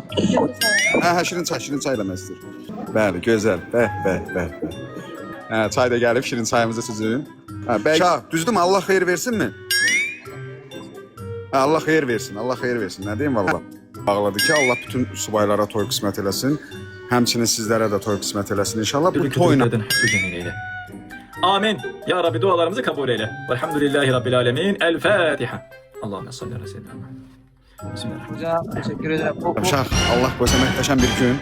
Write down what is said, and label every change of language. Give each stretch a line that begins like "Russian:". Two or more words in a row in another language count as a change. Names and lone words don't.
Azerbaijani: Ha, şirin çay da məsdir. Bəli, gözəl. Bəh. Ha, çay da gəlib, şirin çayımızı sizin. Ha, Şah, düzdürmü? Allah xeyir versin mi? Ha, Allah xeyir versin, Allah xeyir versin. Nə deyim valla? Bağladı ki, Allah bütün subaylara toy qismət eləsin. Həmçinin sizlərə də toy qismət eləsin inşallah. Bu toyla.
Turkish: eyle. Amin. Ya Rabbi dualarımızı kabul eyle.
Arabic: والحمد لله رب العالمين. الفاتحة. اللهم صل على سيدنا محمد. بسم الله الرحمن الرحيم.
Turkish: Hocam teşekkür ederim.
Azerbaijani: Şah, Allah qoysa məhtəşəm bir gün.